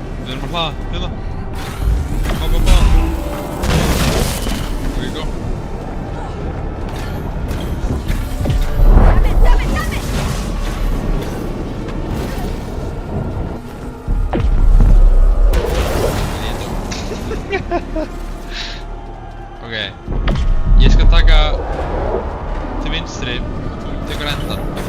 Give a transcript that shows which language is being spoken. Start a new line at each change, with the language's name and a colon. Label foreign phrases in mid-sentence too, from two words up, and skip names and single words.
Icelandic: við erum að hlaða, hérna. Bá.
English: There you go.
Icelandic: Ok, ég skal taka til vinstri, tekur endan.